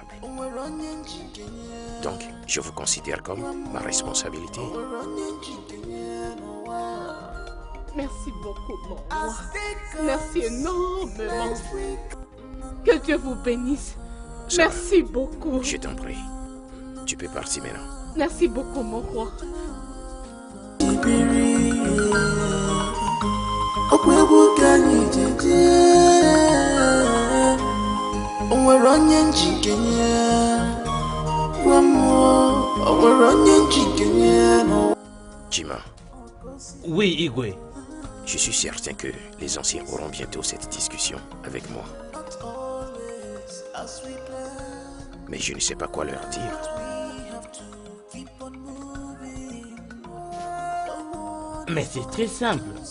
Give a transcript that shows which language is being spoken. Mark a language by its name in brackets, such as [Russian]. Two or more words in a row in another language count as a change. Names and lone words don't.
[French] Donc, je vous considère comme ma responsabilité. Merci beaucoup, mon roi. Merci énormément. Que Dieu vous bénisse. Ça va. Merci beaucoup. Je t'en prie. Tu peux partir maintenant. Merci beaucoup, mon roi. [Igbo] Onwere onye njikenye gwa mmụọ onwere onye njikenye n'ụwa. [French] Jima, oui, Igwe. je suis certain que les anciens auront bientôt cette discussion avec moi. Mais je ne sais pas quoi leur dire. Mais c'est très simple.